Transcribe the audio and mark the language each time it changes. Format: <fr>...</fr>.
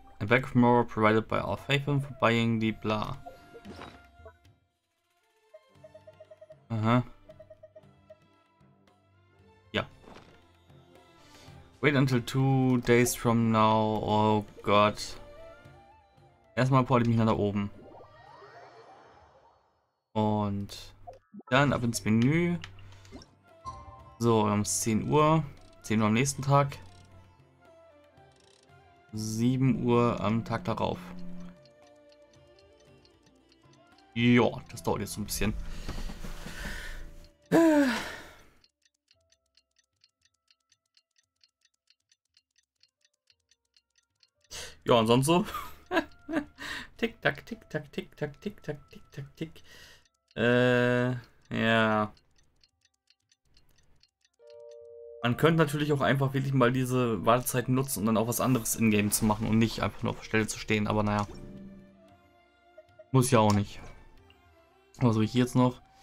<en>A bag of Mora provided by our Faithful for buying the blah. Aha. Ja. Wait until 2 days from now.</en> <de>Oh Gott. Erstmal porte ich mich nach da oben. Und dann ab ins Menü. So, wir haben es 10 Uhr. 10 Uhr am nächsten Tag. 7 Uhr am Tag darauf. Ja, das dauert jetzt so ein bisschen. Ja, und sonst so. Tick, tack, tick, tack, tick, tack, tick, tack, tick, tack, tick. Ja. Man könnte natürlich auch einfach wirklich mal diese Wartezeiten nutzen und dann auch was anderes in-game zu machen und nicht einfach nur auf der Stelle zu stehen, aber naja. Muss ja auch nicht. Was habe ich hier jetzt noch?</de>